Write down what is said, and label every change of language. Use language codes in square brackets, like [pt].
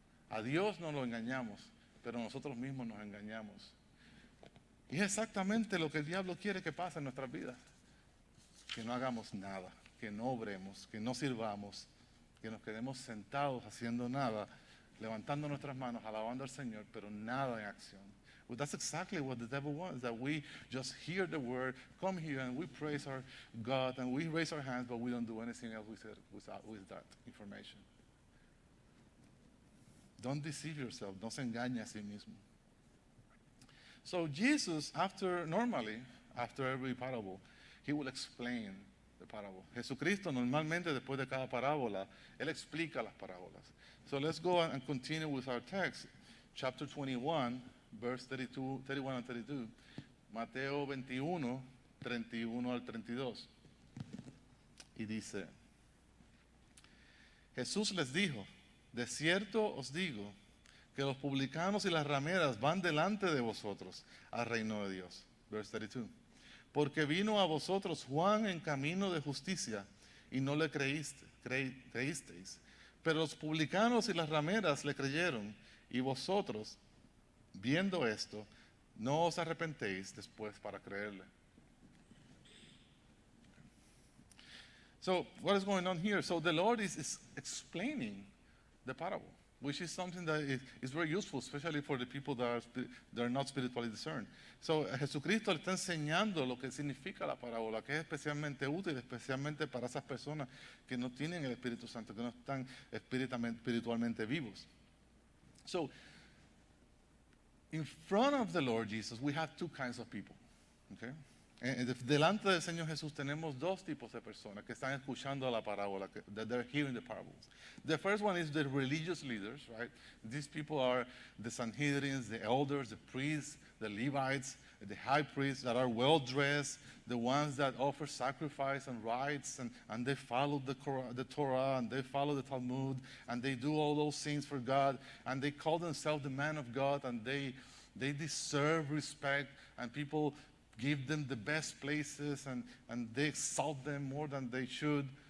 [es] A Dios no lo engañamos, pero nosotros mismos nos engañamos. Y es exactamente lo que el diablo quiere que pase en nuestras vidas. Que no hagamos nada, que no obremos, que no sirvamos, que nos quedemos sentados haciendo nada, levantando nuestras manos, alabando al Señor, pero nada en acción. [en] Well, that's exactly what the devil wants, that we just hear the word, come here and we praise our God and we raise our hands, but we don't do anything else with that information. Don't deceive yourself, [es] no se engañe a sí mismo. [en] So Jesus, after every parable, he will explain the parable. [es] Jesucristo normalmente después de cada parábola, él explica las parábolas. [en] So let's go and continue with our text. Chapter 21, verse 31 and 32. [es] Mateo 21, 31 al 32. Y dice, Jesús les dijo, de cierto os digo, que los publicanos y las rameras van delante de vosotros al reino de Dios. [en] Verse 32. [es] Porque vino a vosotros Juan en camino de justicia y no le creísteis. Pero los publicanos y las rameras le creyeron y vosotros, viendo esto, no os arrepentéis después para creerle. [en] So what is going on here? So the Lord is explaining the parable, which is something that is very useful, especially for the people that are not spiritually discerned. [es] So, Jesucristo le está enseñando lo que significa la parábola, que es especialmente útil, especialmente para esas personas que no tienen el Espíritu Santo, que no están espiritualmente vivos. [en] So, in front of the Lord Jesus, we have two kinds of people, okay? [es] Delante del Señor Jesús tenemos dos tipos de personas que están escuchando la parábola, [en] that they're hearing the parables. The first one is the religious leaders, right? These people are the Sanhedrins, the elders, the priests, the Levites, the high priests that are well dressed, the ones that offer sacrifice and rites, and they follow the Torah, and they follow the Talmud, and they do all those things for God, and they call themselves the man of God, and they deserve respect, and people give them the best places, and they exalt them more than they should.